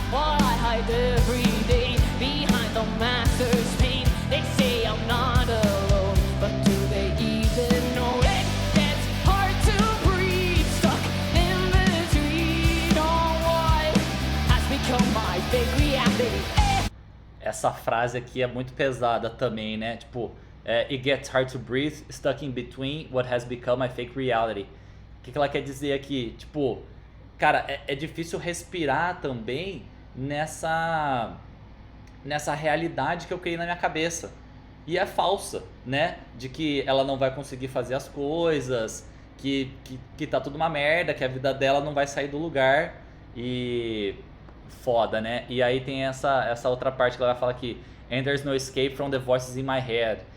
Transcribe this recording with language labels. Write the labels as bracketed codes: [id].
[en] While I hide every day behind the master's paint. They say I'm not alone, but do they even know it? It's hard to breathe, stuck in between on what has become my big reality. [pt] Essa frase aqui é muito pesada também, né? [en] Tipo, it gets hard to breathe, stuck in between what has become my fake reality. [pt] O que ela quer dizer aqui? Tipo, cara, é difícil respirar também nessa realidade que eu criei na minha cabeça. E é falsa, né? De que ela não vai conseguir fazer as coisas, que tá tudo uma merda, que a vida dela não vai sair do lugar. E foda, né? E aí tem essa outra parte que ela vai falar aqui. [en] And there's no escape from the voices in my head.